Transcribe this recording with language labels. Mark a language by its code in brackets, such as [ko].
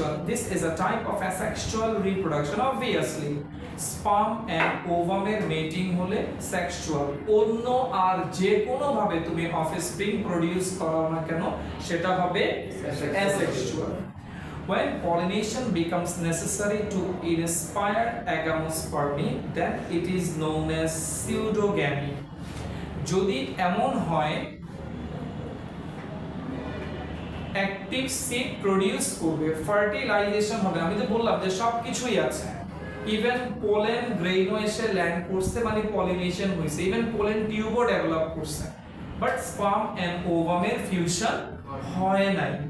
[en] This is a type of asexual reproduction. Obviously, sperm and ovum [bn] এর মেটিং হলে sexual. অন্য আর যে কোনো ভাবে তুমি অফস্প্রিং প্রোডিউস করো না কেন, সেটা হবে asexual. [en] When pollination becomes necessary to inspire agamospermy, then it is known as pseudogamy. [bn] যদি এমন হয় অ্যাক্টিভ সিড প্রোডিউস করবে, ফার্টিলাইজেশন হবে, আমি তো বললাম যে সব কিছুই আছে, ইভেন পোলেন গ্রেইনও এসে ল্যান্ড করছে, মানে পলিনেশন হয়েছে, ইভেন পোলেন টিউবও ডেভেলপ করছে, বাট স্পার্ম এন্ড ওভামের ফিউশন হয় নাই।